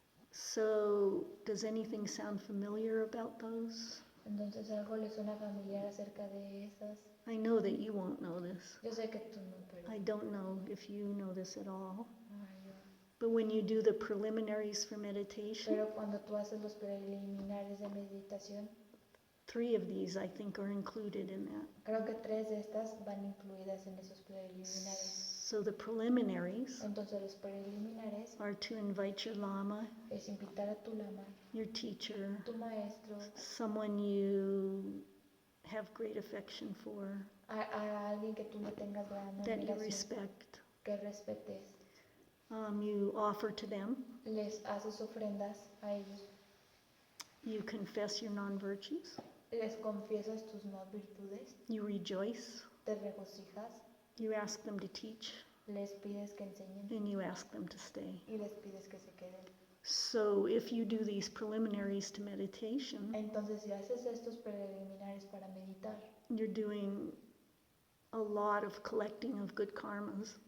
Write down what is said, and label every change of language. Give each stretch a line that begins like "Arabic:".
English: So, does anything sound familiar about those?
Spanish: Entonces, ¿algo le suena familiar acerca de esas?
English: I know that you won't know this.
Spanish: Yo sé que tú no, pero...
English: I don't know if you know this at all.
Spanish: yo-
English: But when you do the preliminaries for meditation,
Spanish: Pero cuando tú haces los preliminares de meditación,
English: 3 of these I think are included in that.
Spanish: creo que 3 de estas van incluidas en esos preliminares.
English: So the preliminaries
Spanish: Entonces, los preliminares
English: are to invite your lama,
Spanish: es invitar a tu lama,
English: your teacher,
Spanish: tu maestro,
English: someone you have great affection for,
Spanish: a alguien que tú le tengas gran
English: that you
Spanish: admiración,
English: respect.
Spanish: que respetes.
English: You offer to them.
Spanish: Les haces ofrendas a ellos,
English: You confess your non-virtues.
Spanish: les confiesas tus no virtudes,
English: You rejoice.
Spanish: te regocijas,
English: You ask them to teach,
Spanish: les pides que enseñen
English: and you ask them to stay.
Spanish: y les pides que se queden.
English: So if you do these preliminaries to meditation,
Spanish: Entonces, si haces estos preliminares para meditar,
English: you're doing a lot of collecting of good karmas.